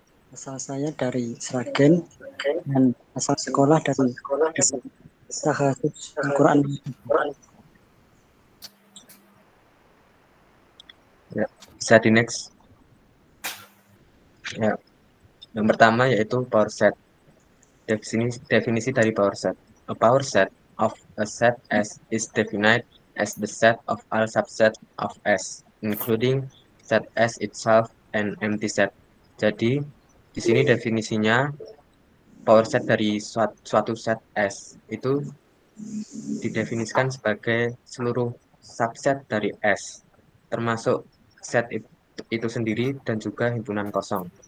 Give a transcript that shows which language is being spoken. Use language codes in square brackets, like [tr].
[id] Asal saya dari Sragen dan asal sekolah dari Tahafidz Al-Quran. Ya, bisa di next. Ya, yang pertama yaitu power set. Definisi dari power set. [en] A power set of a set S is defined as the set of all subset of S, including set S itself and empty set. [id] Jadi, di sini definisinya power set dari suatu set S itu didefinisikan sebagai seluruh subset dari S, termasuk set itu sendiri dan juga himpunan kosong.